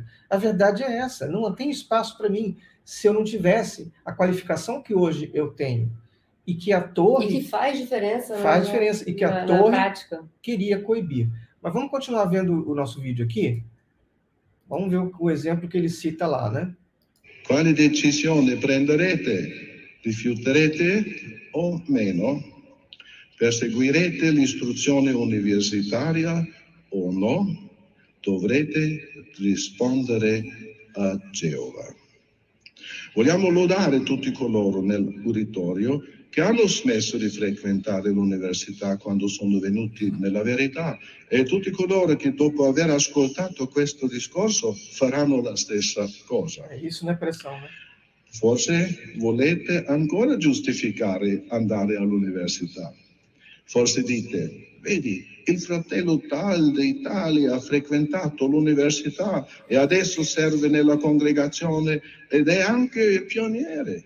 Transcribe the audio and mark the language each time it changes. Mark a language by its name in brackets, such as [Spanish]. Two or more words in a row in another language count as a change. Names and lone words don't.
[Portuguese] A verdade é essa, não tem espaço para mim se eu não tivesse a qualificação que hoje eu tenho. E que a torre... E que faz diferença. Faz diferença, e que a torre queria coibir. Mas vamos continuar vendo o nosso vídeo aqui? Vamos ver o exemplo que ele cita lá, né? [Italian] Quale decisione prenderete? Rifiuterete o meno? Perseguirete l'istruzione universitaria o no? Dovrete rispondere a Geova. Vogliamo lodare tutti coloro nel uditorio che hanno smesso di frequentare l'università quando sono venuti nella verità e tutti coloro che dopo aver ascoltato questo discorso faranno la stessa cosa. [Portuguese] Isso não é pressão, né? [Italian] Forse volete ancora giustificare andare all'università. Forse dite, vedi il fratello tal d'Italia ha frequentato l'università e adesso serve nella congregazione ed è anche il pioniere.